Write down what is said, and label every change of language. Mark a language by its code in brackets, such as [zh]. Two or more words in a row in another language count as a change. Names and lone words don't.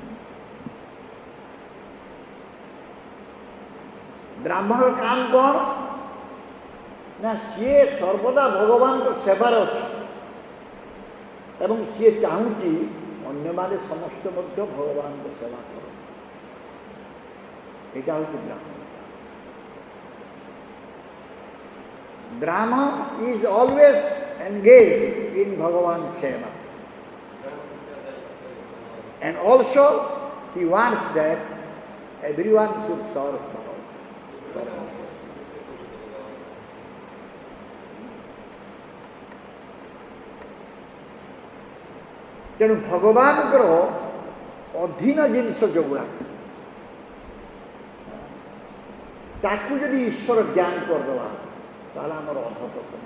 [or] ବ୍ରାହ୍ମଣର କାମ କ'ଣ ନା ସିଏ ସର୍ବଦା ଭଗବାନଙ୍କ ସେବାରେ ଅଛି ଏବଂ ସିଏ ଚାହୁଁଛି ଅନ୍ୟମାନେ ସମସ୍ତେ ମଧ୍ୟ ଭଗବାନଙ୍କ ସେବା କର। ଏଇଟା ହେଉଛି ବ୍ରାହ୍ମଣ। [en] Brahma is always engaged in Bhagavan's seva. And also he wants that everyone should serve Bhagavan. [or] ତେଣୁ ଭଗବାନଙ୍କର ଅଧୀନ ଜିନିଷ ଯୋଗୁଡ଼ା ତାକୁ ଯଦି ଈଶ୍ୱର ଜ୍ଞାନ କରିଦେବା ତାହେଲେ ଆମର ଅଧପତନ।